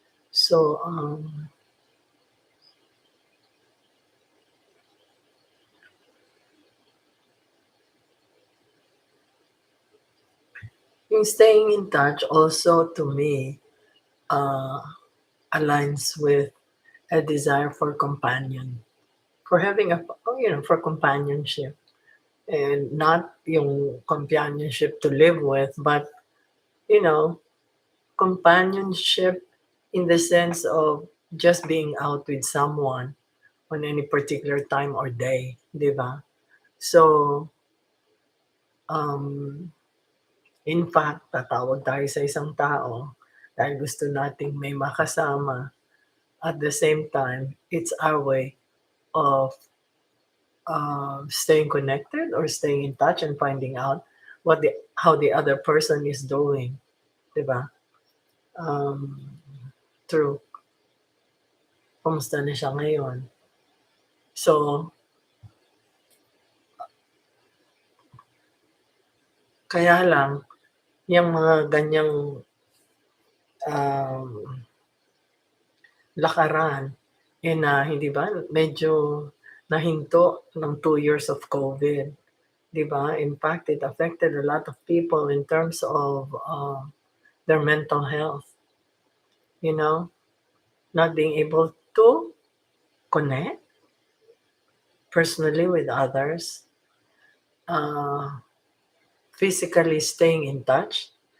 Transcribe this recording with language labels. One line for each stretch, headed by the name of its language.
English: So, yung staying in touch also to me uh, aligns with a desire for companion, for having for companionship. And not yung companionship to live with, but, you know, companionship in the sense of just being out with someone on any particular time or day, di ba?
Filipino: So, um,
English: in fact,
Filipino: tatawag tayo sa isang tao dahil gusto nating may makasama.
English: At the same time, it's our way of staying connected or staying in touch and finding out how the other person is doing, 'di ba?
Filipino: Um, True. Kamusta na siya ngayon? So, kaya lang yung mga ganyang um, lakaran na hindi ba medyo nahinto ng
English: 2 years of COVID,
Filipino: 'di ba?
English: In fact, it affected a lot of people in terms of their mental health, you know, not being able to connect personally with others, uh, physically staying in touch.